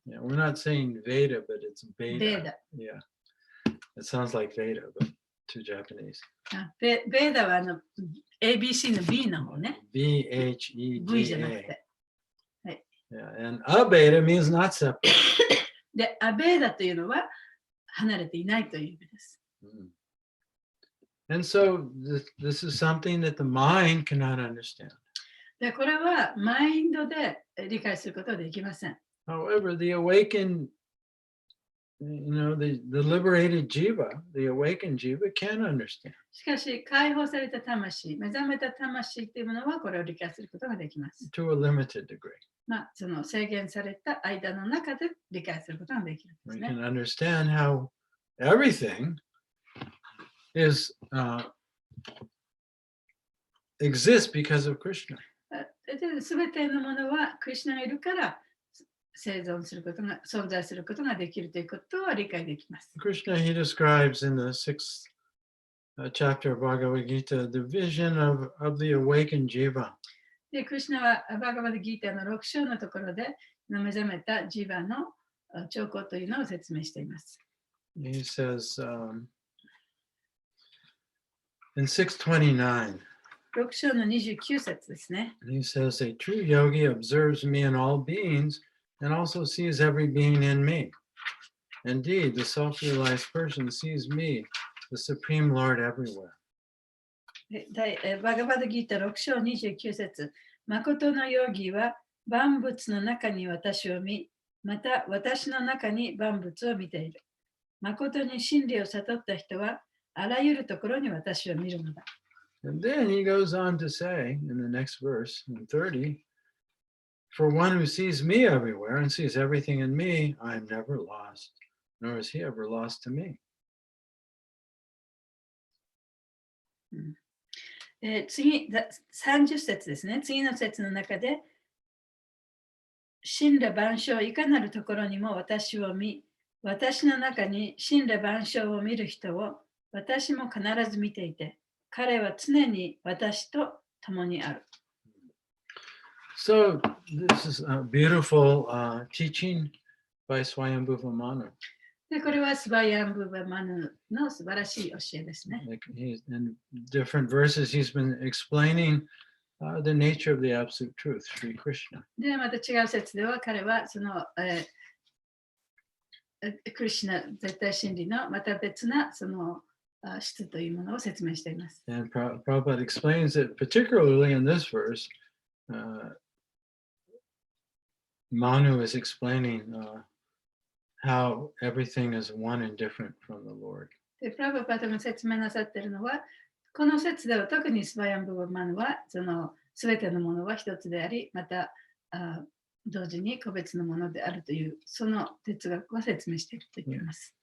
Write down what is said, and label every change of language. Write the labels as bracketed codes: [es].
[en] Yeah, we're not saying Veda, but it's [ja] と。 [sa] Bheda. [ja] ベーダ。 [en] Yeah, it sounds like Veda, but to Japanese. [ja] ベーダはABC の B の方ね。 V じゃなく [sa] Bheda. [ja] て。 [en] Yeah, and Abheda means not separate. [ja] で、アベーダというのは離れていないという意味です。 [en] And so this is something that the mind cannot understand. [ja] で、これはマインドで理解することはできません。 [en] However, the awakened, the liberated jiva, the awakened jiva can understand. [ja] しかし、解放された魂、目覚めた魂っていうものはこれを理解することができます。 [en] To a limited degree. [ja] その制限された間の中で理解することができるんです [en] We [ja] ね。 [en] can understand how everything exists because of Krishna. [ja] すべてのものはクリシュナがいるから生存することが、存在することができるということは理解できます。 [en] Krishna, he describes in the 6th chapter of Bhagavad Gita the vision of the awakened jiva. [ja] で、クリシュナはバガバダギータの6章のところで目覚めたジーバの兆候というのを説明しています。 [en] He says in 629, [ja] 6章の29節ですね。 [en] he says, a true yogi observes me in all beings and also sees every being in me. Indeed, the self-realized person sees me, the Supreme Lord, everywhere. [ja] バガバダギータ6章29節。誠のヨギは万物の中に私を見、また私の中に万物を見ている。誠に真理を悟った人はあらゆるところに私を見るのだ。 [en] And then he goes on to say in the next verse, in 30, for one who sees me everywhere and sees everything in me, I am never lost, nor is he ever lost to me. [ja] 次、30節ですね。次の節の中で、神羅万象いかなるところにも私を見、私の中に神羅万象を見る人を私も必ず見ていて、彼は常に私と共にある。 [en] So this is a beautiful teaching by Swayambhuva Manu. [ja] で、これはスバヤンブーバマヌの素晴らしい教えですね。 [en] Like in different verses, he's been explaining the nature of the absolute truth, Sri Krishna. [ja] で、また違う説では彼はその、クリシュナ絶対真理のまた別なその質というものを説明しています。 [en] And Prabhupada explains it particularly in this verse. Manu is explaining how everything is one and different from the Lord. [ja] で、プラブパタが説明なさっているのは、この説では特にスバヤンブーマンは、そのすべてのものは一つであり、また同時に個別のものであるという、その哲学を説明していると言っています。